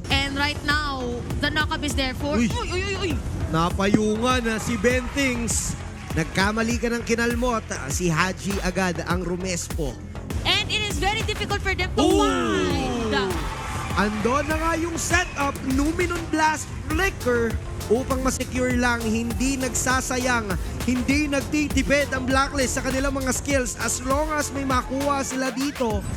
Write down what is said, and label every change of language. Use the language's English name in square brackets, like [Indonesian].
[English] And right now, the knockup is there for... Uy. Uy. [Filipino] Napayungan na si Bentings. Nagkamali ka ng kinalmot. Si Haji agad ang rumespo. [English] And it is very difficult for them to find. [Filipino] Andon na nga yung setup, Numinon Blast Flicker upang masecure lang, hindi nagsasayang, hindi nagtitipid ang Blacklist sa kanilang mga skills as long as may makuha sila dito.